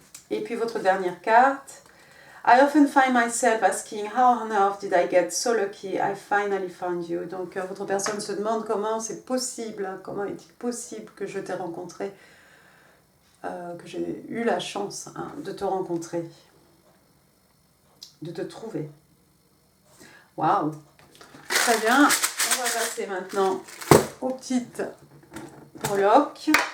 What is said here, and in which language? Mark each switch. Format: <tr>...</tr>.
<fr>Et puis votre dernière carte.</fr> <en>I often find myself asking how on earth did I get so lucky I finally found you.</en> <fr>Donc votre personne se demande comment c'est possible, comment est-il possible que je t'ai rencontré, que j'ai eu la chance de te rencontrer, de te trouver. Waouh. Très bien. On va passer maintenant aux petites breloques.</fr>